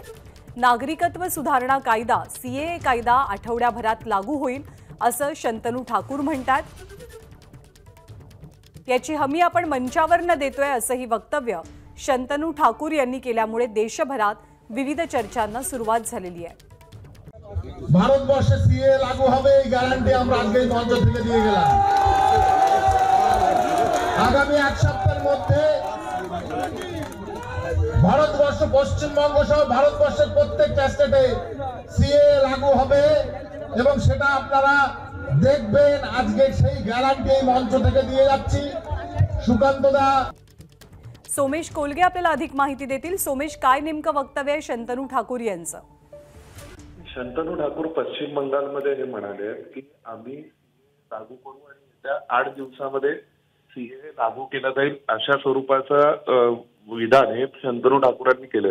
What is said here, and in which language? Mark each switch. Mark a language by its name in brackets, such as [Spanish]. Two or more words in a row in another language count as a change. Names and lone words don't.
[Marathi] नागरिकत्व सुधारणा कायदा सीएए कायदा आठवड्याभरात लागू होईल असं शंतनू ठाकूर म्हणतात। याची हमी आपण मंचावर न देतोय असंही वक्तव्य शंतनू ठाकूर यांनी केल्यामुळे देशभरात विविध चर्चांना सुरुवात झालेली आहे। [Bangla] ভারতবর্ষে সিএ লাগু হবে এই গ্যারান্টি আমরা আজকেই মঞ্চ থেকে দিয়ে গেলাম। আগামী এক সপ্তাহের মধ্যে ভারতবর্ষ পশ্চিমবঙ্গ সহ ভারতবর্ষের প্রত্যেকটা স্টেটে সিএ লাগু হবে এবং সেটা আপনারা দেখবেন। আজকে সেই গ্যারান্টি এই মঞ্চ থেকে দিয়ে যাচ্ছি। সুকান্ত দা [Marathi] सोमेश कोलगे आपल्याला अधिक माहिती देतील। सोमेश, काय नेमकं वक्तव्य आहे शंतनू ठाकूर यांचं? शंतनू ठाकूर पश्चिम बंगालमध्ये हे म्हणाले की आम्ही लागू करू आणि त्या 8 दिवसामध्ये सीए लागू केला जाईल अशा स्वरूपाचं विधान हे शंतनू ठाकूरांनी केले।